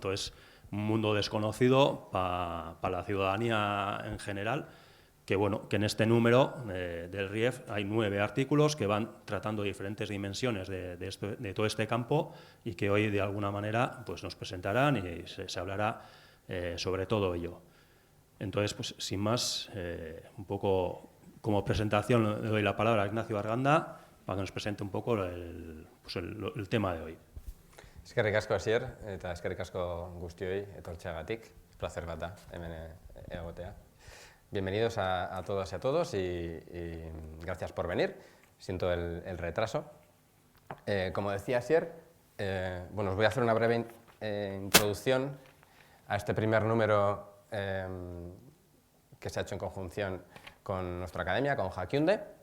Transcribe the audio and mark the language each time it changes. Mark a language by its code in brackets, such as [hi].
[es] Entonces, un mundo desconocido para la ciudadanía en general, que bueno, que en este número del RIEF hay 9 artículos que van tratando diferentes dimensiones de todo este campo y que hoy de alguna manera pues nos presentarán y se hablará sobre todo ello. Entonces, pues sin más, un poco como presentación le doy la palabra a Ignacio Arganda para que nos presente un poco el tema de hoy. [eu] Eskerrik asko Asier eta eskerrik asko guztioi etortzeagatik. Placer bat da hemen egotea. [es] Bienvenidos a todas y a todos y gracias por venir. Siento el retraso. Como decía Asier, bueno, os voy a hacer una breve introducción a este primer número que se ha hecho en conjunción con nuestra academia, con Jakiunde.